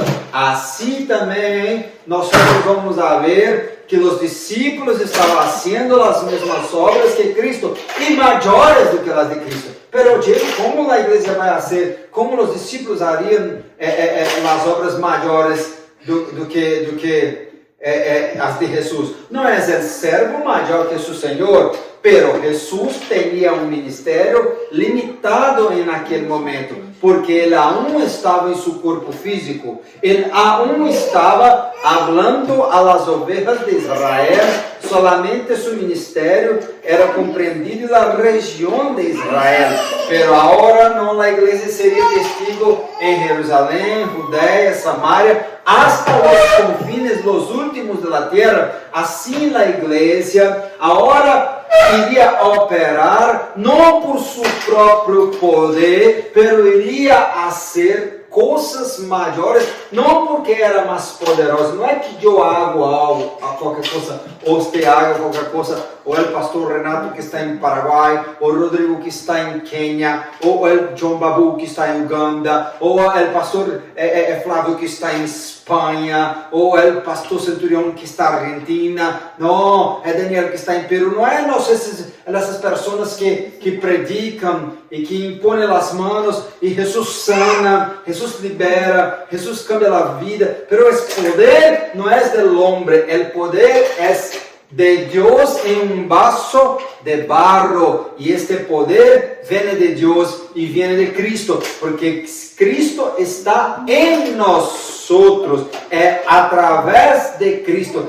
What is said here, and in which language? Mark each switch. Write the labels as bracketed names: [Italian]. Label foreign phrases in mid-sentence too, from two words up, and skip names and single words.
[Portuguese] Assim também nós vamos ver que os discípulos estavam fazendo as mesmas obras que Cristo e maiores do que as de Cristo. Pero como a igreja vai fazer? Como os discípulos hariam as obras maiores do que as de Jesus? Não é o servo maior que o Senhor, [Spanish] Pero Jesús tenía un ministerio limitado en aquel momento, porque él aún estaba en su cuerpo físico, él aún estaba hablando a las ovejas de Israel, solamente su ministerio era comprendido en la región de Israel, pero ahora no, la iglesia sería testigo en Jerusalén, Judea, Samaria, hasta los confines, los últimos de la tierra. Así la iglesia ahora iría a operar, no por su propio poder, pero iría a hacer cosas maiores, [Portuguese] não porque era mais poderoso, não é que eu hago algo, a qualquer coisa, ou você haga qualquer coisa, ou é o pastor Renato que está em Paraguai, ou o Rodrigo que está em Quênia, ou é o John Babu que está em Uganda, ou é o pastor Flávio que está em Espanha, ou é o pastor Centurião que está na Argentina, não, é Daniel que está em Peru, não é essas pessoas que predicam e que impõem as mãos e Jesus sana, Jesus libera, Jesus cambia a vida, pero esse poder não é do homem, o poder é de Deus em um vaso de barro, e este poder vem de Deus e vem de Cristo, porque Cristo está em nós, é através de Cristo.